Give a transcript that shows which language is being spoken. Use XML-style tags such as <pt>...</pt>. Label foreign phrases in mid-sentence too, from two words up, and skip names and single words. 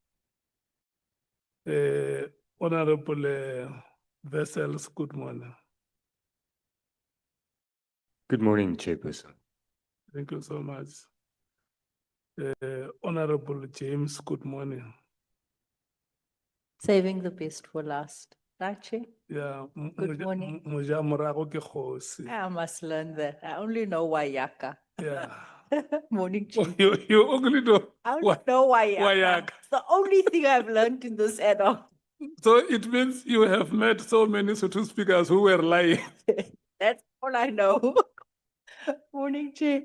<en>Honorable Vessels, good morning. Good morning, Chairperson. Thank you so much. Honorable James, good morning. Saving the best for last, right, Chair? Yeah. Good morning.</en> <st>Moja morago ke kgosi.</st> <en>I must learn that. I only know Wayaka. Yeah. Morning, Oh, Chair. you only know. I only Wa- know Wayaka. Wayaka. It's the only thing I've learned in this ad hoc. So it means you have met so many Sotho speakers who were lying. That's all I know. Morning, Chair.</en>